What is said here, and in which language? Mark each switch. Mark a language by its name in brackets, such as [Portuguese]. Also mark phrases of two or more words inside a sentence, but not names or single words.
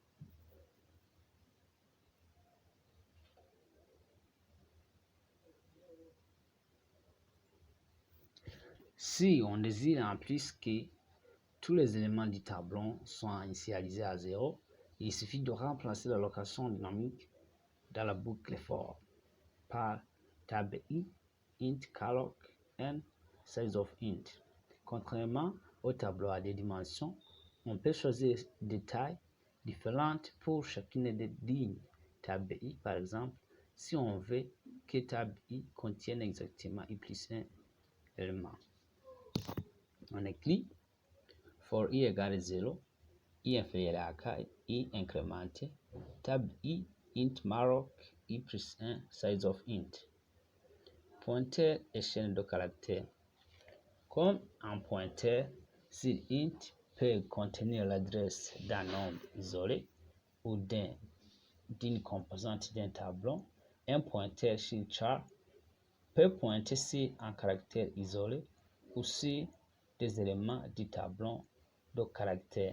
[French] Si on désire en plus que tous les éléments du tableau soient initialisés à 0, il suffit de remplacer l'allocation dynamique dans la boucle for par tab I, int calloc n [English] size of int. [French] Contrairement au tableau à des dimensions, on peut choisir des tailles différentes pour chacune des lignes. Tab I, par exemple, si on veut que tab I contienne exactement I plus 1 élément. On écrit for I égale 0, I inférieur à k, I incrémenté, tab I int malloc I plus 1 [English] size of int. [French] Pointeur et chaîne de caractères. Comme un pointeur sur int peut contenir l'adresse d'un nombre isolé ou d'une composante d'un tableau, un pointeur sur char peut pointer sur un caractère isolé ou sur des éléments du tableau de caractères.